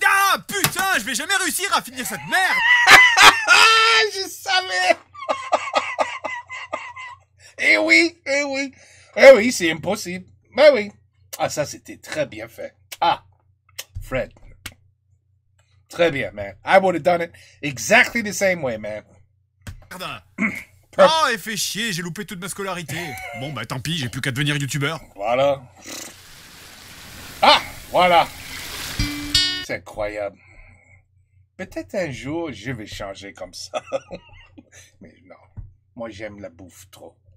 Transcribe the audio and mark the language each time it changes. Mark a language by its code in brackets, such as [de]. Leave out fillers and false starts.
[fr] Ah putain, je vais jamais réussir à finir cette merde. Je savais. Eh oui. Eh oui, c'est impossible. Ben oui. Ah, ça, c'était très bien fait. Ah, Fred. Très bien, man. [en] I would have done it exactly the same way, man. [fr] Merde. Oh, et fait chier, j'ai loupé toute ma scolarité. Bon, bah tant pis, j'ai plus qu'à devenir youtubeur. Voilà. Ah, voilà. C'est incroyable. Peut-être un jour, je vais changer comme ça. Mais non, moi j'aime la bouffe trop.